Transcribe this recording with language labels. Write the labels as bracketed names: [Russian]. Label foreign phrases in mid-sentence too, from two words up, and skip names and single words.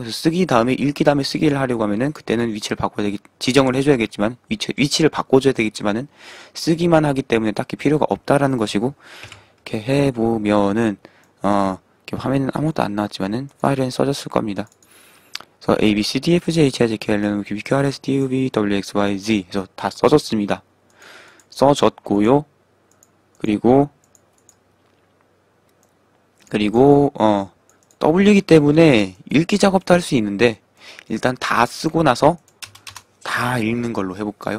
[Korean] 그래서 쓰기 다음에 읽기 다음에 쓰기를 하려고 하면은 그때는 위치를 지정을 해줘야겠지만 위치를 바꿔줘야 되겠지만은 쓰기만 하기 때문에 딱히 필요가 없다라는 것이고, 이렇게 해보면은 이렇게 화면은 아무것도 안 나왔지만은 파일은 써졌을 겁니다. 그래서 A, B, C, D, F, G, H, I, J, K, L, M, N, O, P, Q, R, S, T, U, V, W, X, Y, Z 해서 다 써졌습니다. 써졌고요. 그리고 W이기 때문에 읽기 작업도 할 수 있는데 일단 다 쓰고 나서 다 읽는 걸로 해볼까요?